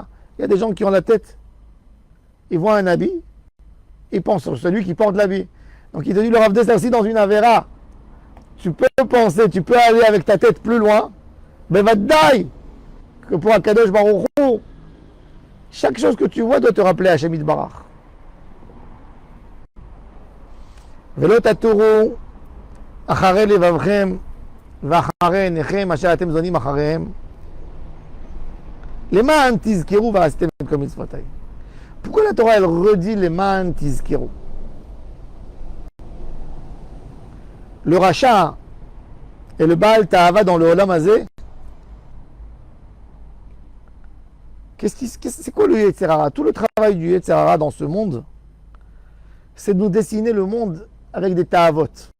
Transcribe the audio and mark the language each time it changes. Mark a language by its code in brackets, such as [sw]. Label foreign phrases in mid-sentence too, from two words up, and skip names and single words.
[fr] Il y a des gens qui ont la tête, ils voient un habit, ils pensent sur celui qui porte l'habit. Donc il te dit, le Rav Dessler, si dans une Avera, tu peux penser, tu peux aller avec ta tête plus loin, mais va te die que pour Akadosh Baruch Hu, chaque chose que tu vois doit te rappeler [he] השם יתברך. ולא תתורו אחרי לבבכם ואחרי עיניכם אשר אתם זונים אחריהם למען תזכרו ועשיתם את כל מצוותיי. [fr] Pourquoi la Torah elle redit [he] למען תזכרו? [fr] Le rachat et le [he] בעל תאווה [fr] dans le [he] עולם הזה, [fr] c'est quoi le [he] יצר הרע? [fr] Tout le travail du [he] יצר הרע [fr] dans ce monde, c'est de nous dessiner le monde avec des Ta'avot.